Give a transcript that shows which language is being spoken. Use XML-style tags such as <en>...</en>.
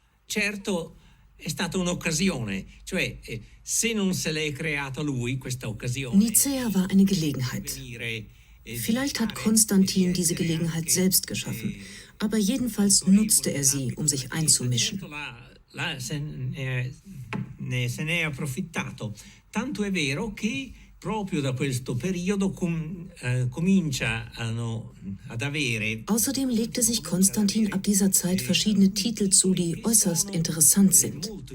<it>Certo, è stata un'occasione, cioè se non se l'è creata lui questa occasione.</it> <de>Nicäa war eine Gelegenheit. Vielleicht hat Konstantin diese Gelegenheit selbst geschaffen, aber jedenfalls nutzte er sie, um sich einzumischen.</de> <it>Se ne è approfittato. Tanto è vero che proprio da questo periodo cominciano ad avere.</it> <de>Außerdem legte sich Konstantin ab dieser Zeit verschiedene Titel zu, die äußerst interessant sind.</de>